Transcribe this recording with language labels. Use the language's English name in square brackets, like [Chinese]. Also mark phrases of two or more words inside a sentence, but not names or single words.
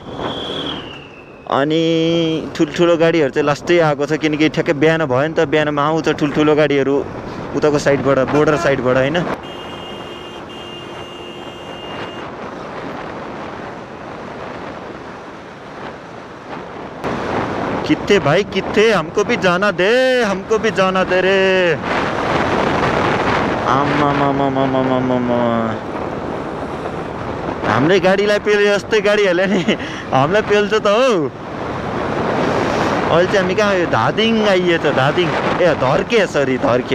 [Nepali] अनि ठुल्ठुलो गाडीहरू चाहिँ लास्टै आएको छ, किनकि ठ्याक्कै बिहान भयो नि त, बिहानमा आउँछ ठुल्ठुलो गाडीहरू उताको साइडबाट, बोर्डर साइडबाट होइन। [Punjabi] कित्थे भाइ कित्थे, [Hindi] हमको भी जाना दे, हमको भी जाना दे रे। [Nepali] आमामामामामामामा, हाम्रै गाडीलाई पेल्यो जस्तै गाडीहरूले नि हामीलाई पेल्छ त हौ। अहिले चाहिँ हामी कहाँ धादिङ आइएछ, धादिङ ए धर्के, सरी धर्के।